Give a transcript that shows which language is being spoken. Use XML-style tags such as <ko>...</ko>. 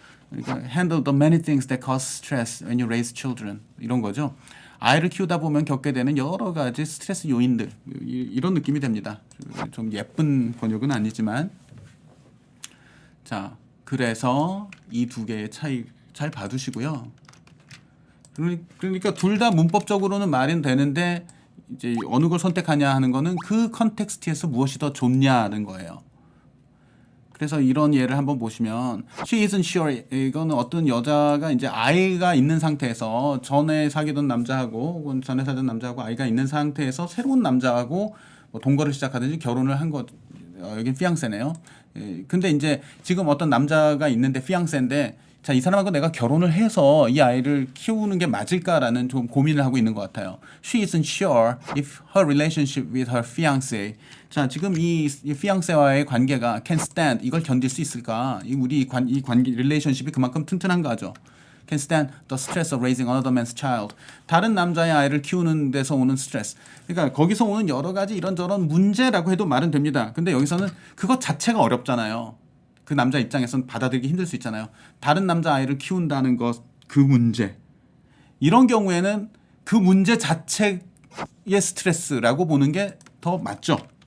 <ko>그러니까</ko> <en>handle the many things that cause stress when you raise children.</en> <ko>이런 거죠. 아이를 키우다 보면 겪게 되는 여러 가지 스트레스 요인들 이런 느낌이 됩니다. 좀 예쁜 번역은 아니지만 자 그래서 이 두 개의 차이 잘 봐두시고요. 그러니까 둘 다 문법적으로는 말은 되는데 이제 어느 걸 선택하냐 하는 거는 그 컨텍스트에서 무엇이 더 좋냐는 거예요. 그래서 이런 예를 한번 보시면</ko> <en>she isn't sure.</en> <ko>이거는 어떤 여자가 이제 아이가 있는 상태에서 전에 사귀던 남자하고 혹은 전에 살던 남자하고 아이가 있는 상태에서 새로운 남자하고 뭐 동거를 시작하든지 결혼을 한 것. 여긴 피앙세네요. 근데 이제 지금 어떤 남자가 있는데 피앙세인데 자, 이 사람하고 내가 결혼을 해서 이 아이를 키우는 게 맞을까라는 좀 고민을 하고 있는 것 같아요.</ko> <en>She isn't sure if her relationship with her fiancé.</en> <ko>자, 지금 이 fiancé와의 관계가 can stand. 이걸 견딜 수 있을까? 우리 이 관계 릴레이션십이 그만큼 튼튼한가 하죠.</ko> <en>can stand the stress of raising another man's child.</en> <ko>다른 남자의 아이를 키우는 데서 오는 스트레스. 그러니까 거기서 오는 여러 가지 이런저런 문제라고 해도 말은 됩니다. 근데 여기서는 그것 자체가 어렵잖아요. 그 남자 입장에서는 받아들이기 힘들 수 있잖아요. 다른 남자 아이를 키운다는 것, 그 문제. 이런 경우에는 그 문제 자체의 스트레스라고 보는 게 더 맞죠.</ko>